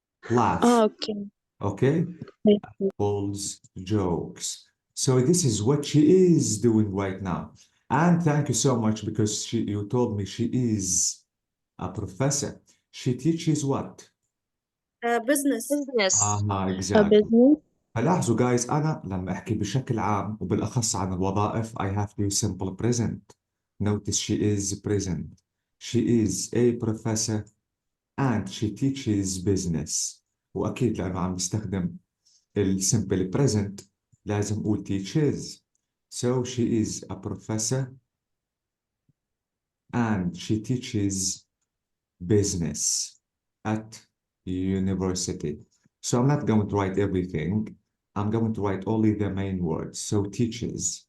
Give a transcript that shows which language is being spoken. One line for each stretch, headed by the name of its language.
English: Laugh. Okay. Okay? Paul's jokes. So this is what she is doing right now. And thank you so much because you told me she is a professor. She teaches what? Business. Business. A Exactly. business.
Arabic: فلاحظوا guys أنا لما أحكي بشكل عام وبالأخص عن الوظائف
English: I have to use simple present. Notice she is present. She is a professor and she teaches business.
Arabic: وأكيد لأنه عم بستخدم simple present لازم أقول teaches.
English: So she is a professor and she teaches business at university. So I'm not going to write everything. I'm going to write only the main words. So teaches.